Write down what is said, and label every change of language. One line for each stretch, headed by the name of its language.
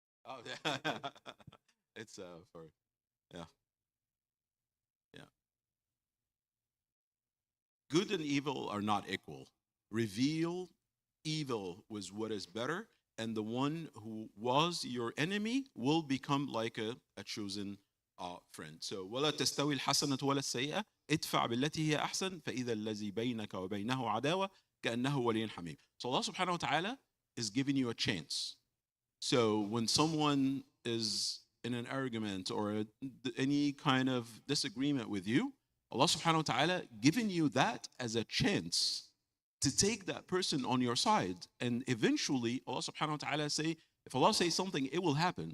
English: oh yeah. It's for yeah, yeah. Good and evil are not equal. Reveal evil was what is better, and the one who was your enemy will become like a chosen friend.
Arabic: So ولا تستوي الحسنة ولا السيئة ادفع بالتي هي أحسن فإذا الذي بينك وبينه عداوة كأنه ولي حميم.
English: So Allah subhanahu wa ta'ala is giving you a chance. So when someone is in an argument or any kind of disagreement with you, Allah subhanahu wa ta'ala giving you that as a chance to take that person on your side. And eventually, Allah subhanahu wa ta'ala say, if Allah says something, it will happen.